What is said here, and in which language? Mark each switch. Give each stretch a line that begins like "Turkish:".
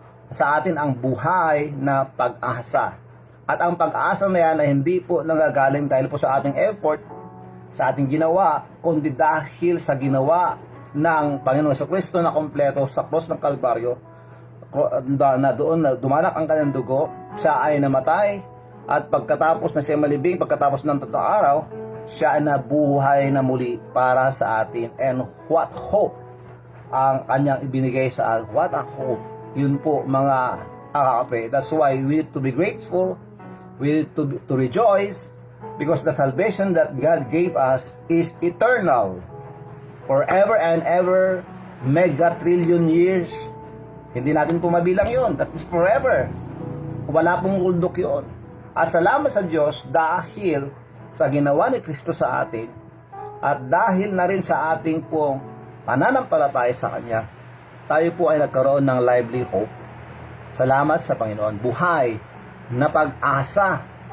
Filipino: Sa atin ang buhay na pag-asa. At ang pag-asa na yan ay hindi po nanggagaling dahil po sa ating effort, sa ating ginawa, kundi dahil sa ginawa ng Panginoong Jesucristo na kompleto sa cross ng Kalbaryo, na doon na dumanak ang kanyang dugo, siya ay namatay, at pagkatapos na siya malibing, pagkatapos ng 3 araw, siya ay nabuhay na muli para sa atin.
English: And what hope
Filipino: ang kanyang ibinigay sa atin.
English: What a hope.
Filipino: Yun po mga kakape.
English: That's why we need to be grateful, we need to rejoice, because the salvation that God gave us is eternal, forever and ever, mega trillion years.
Filipino: Hindi natin po mabilang yun.
English: That is forever.
Filipino: Wala pong uldok yun. At salamat sa Diyos dahil sa ginawa ni Kristo sa atin, at dahil na rin sa ating pong pananampalataya sa Kanya, tayo po ay nagkaroon ng
English: lively hope.
Filipino: Salamat sa Panginoon. Buhay na pag-asa.